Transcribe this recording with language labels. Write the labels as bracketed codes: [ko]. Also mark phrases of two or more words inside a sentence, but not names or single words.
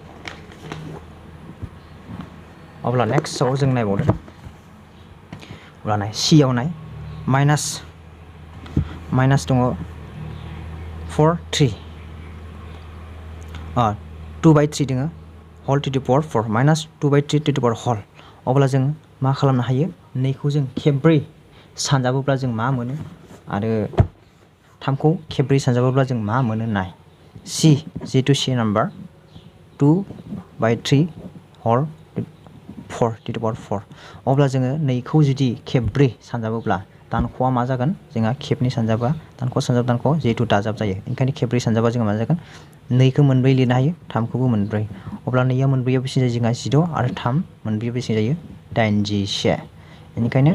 [brx] अब्ला नेक्स्टआव जों नायबावदों अब्ला नाय सियाव नाय माइनास दङ 4 3 2/3 दङ [en] whole to the power 4 minus 2/3 to the power whole [brx] अब्ला जों मा खालामनो हायो नैखौ जों खेब्रै सानजाबोब्ला जों मा मोनो आरो 3खौ खेब्रै सानजाबोब्ला जों मा मोनो नाय C जिहेतु C नाम्बार 2/3 [en] whole 4 to the power 4 [brx] अब्ला जोङो 2खौ जुदि खेब्रै सानजाबोब्ला दानख'आ मा जागोन जोंहा खेबनै सानजाबा दानख' सानजाब दानख' जिहेतु दाजाब जायो ओंखायनो खेब्रै सानजाबा जोङो मा जागोन 2खौ मोनब्रै लिरनो हायो 3खौबो मोनब्रै अब्ला 2आ मोनब्रैयाव बेसे जायो जोंहा 16 आरो 3 मोनब्रैयाव बेसे जायो 81 बेनिखायनो